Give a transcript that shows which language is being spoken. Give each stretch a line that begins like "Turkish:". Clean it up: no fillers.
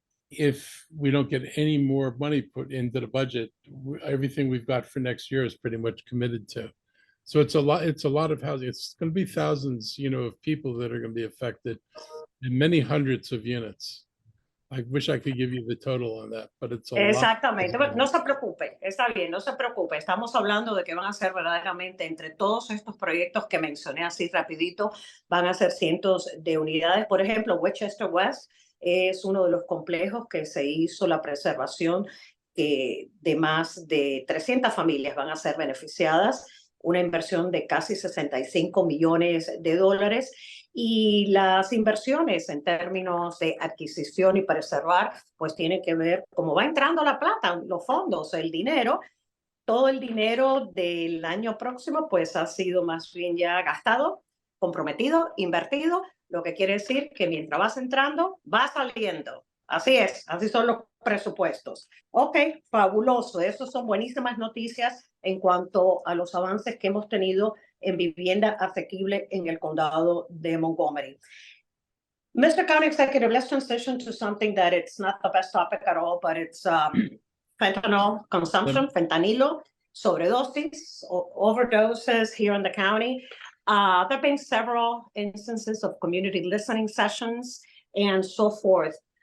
English: If we don't get any more money put into the budget, everything we've got for next year is pretty much committed to. So it's a lot of housing. It's going to be thousands, of people that are going to be affected and many hundreds of units. I wish I could give you the total on that, but it's a lot.
Spanish: Exactamente. Bueno, no se preocupe, está bien, no se preocupe. Estamos hablando de que van a ser verdaderamente entre todos estos proyectos que mencioné así rapidito, van a ser cientos de unidades. Por ejemplo, Westchester West es uno de los complejos que se hizo la preservación de más de 300 familias van a ser beneficiadas, una inversión de casi 65 millones de dólares. Y las inversiones en términos de adquisición y preservar, pues tienen que ver cómo va entrando la plata, los fondos, el dinero. Todo el dinero del año próximo, pues ha sido más bien ya gastado, comprometido, invertido, lo que quiere decir que mientras vas entrando, va saliendo. Así es, así son los presupuestos. Ok, fabuloso. Esas son buenísimas noticias en cuanto a los avances que hemos tenido en vivienda asequible en el condado de Montgomery.
English: Mr. County Executive, let's transition to something that it's not the best topic at all, but it's fentanyl consumption,
Spanish: fentanilo, sobredosis,
English: overdoses here in the county. There have been several instances of community listening sessions and so forth.